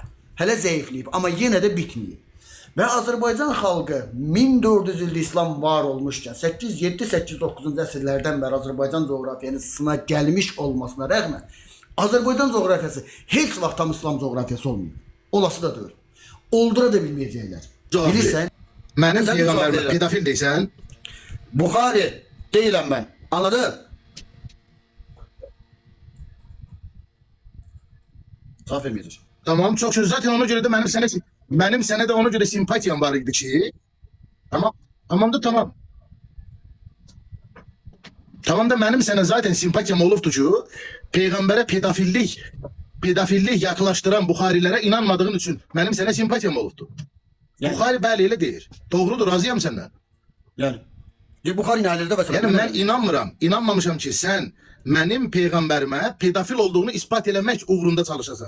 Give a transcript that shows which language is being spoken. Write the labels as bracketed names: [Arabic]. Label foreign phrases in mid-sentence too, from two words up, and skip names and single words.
[Azerbaijani] Hələ zəifləyib, amma yenə də bitməyib. Və Azərbaycan xalqı 1400 ildə İslam var olmuşkən 807-809-cu əsrlərdən bəri Azərbaycan coğrafiyasına gəlmiş olmasına rəğmən Azərbaycan coğrafiyası heç vaxt tam İslam coğrafiyası olmuyor. Olası da deyil. Oldura da bilməyəcəklər. Bilirsən? Mənim peyğəmbərim pedofil deysən? Buxari deyiləm mən. Anladın? Cavab verməyəcək. Tamam, çok söz. Zaten ona göre de benim sənə də ona göre simpatiyam var idi ki. Tamam. Tamam da tamam. Tamam da benim sənə zaten simpatiyam olubdu ki, peyğəmbərə pedofillik yaklaştıran Buxarilərə inanmadığın üçün benim sənə simpatiyam olubdu. Yani. Buxari bəli elə deyir. Doğrudur, razıyam səndən. Yani. Buxari nələrdə və Yəni mən inanmıram, inanmamışam ki, sən mənim peyğəmbərimə pedofil olduğunu ispat eləmək uğrunda çalışasan.